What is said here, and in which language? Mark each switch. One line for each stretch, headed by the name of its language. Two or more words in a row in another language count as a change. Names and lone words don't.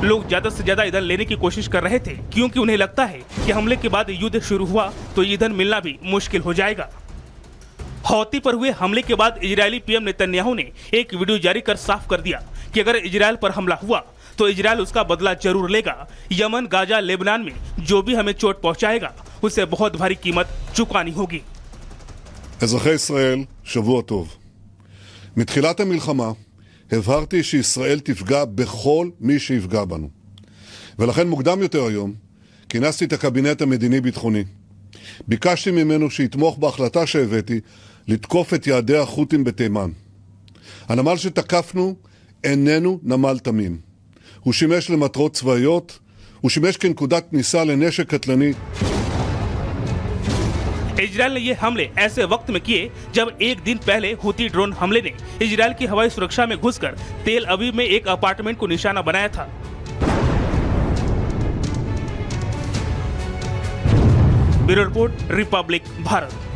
Hindi: लोग ज्यादा से ज्यादा ईंधन लेने की कोशिश कर रहे थे, क्योंकि उन्हें लगता है कि हमले के बाद युद्ध शुरू हुआ तो ईंधन मिलना भी मुश्किल हो जाएगा। हौती पर हुए हमले के बाद इजरायली पीएम नेतन्याहू ने एक वीडियो जारी कर साफ कर दिया कि अगर इजरायल पर हमला हुआ तो इजरायल उसका बदला जरूर लेगा। यमन, गाजा, लेबनान में जो भी हमें चोट पहुंचाएगा उसे बहुत भारी कीमत चुकानी होगी।
Hebrew: אזרחי ישראל, שבוע טוב. מתחילת המלחמה הבהרתי שישראל תפגע בכל מי שיפגע בנו. ולכן מוקדם יותר היום כינסתי את הקבינט המדיני-ביטחוני. ביקשתי ממנו שיתמוך בהחלטה שהבאתי לתקוף את יעדי החות'ים בתימן. הנמל שתקפנו איננו נמל תמים. הוא שימש למטרות צבאיות, הוא שימש כנקודת כניסה לנשק קטלני.
Hindi: इजरायल ने ये हमले ऐसे वक्त में किए जब एक दिन पहले हुती ड्रोन हमले ने इजरायल की हवाई सुरक्षा में घुसकर तेल अवीव में एक अपार्टमेंट को निशाना बनाया था।
English: bureau report,
Hindi: रिपब्लिक भारत।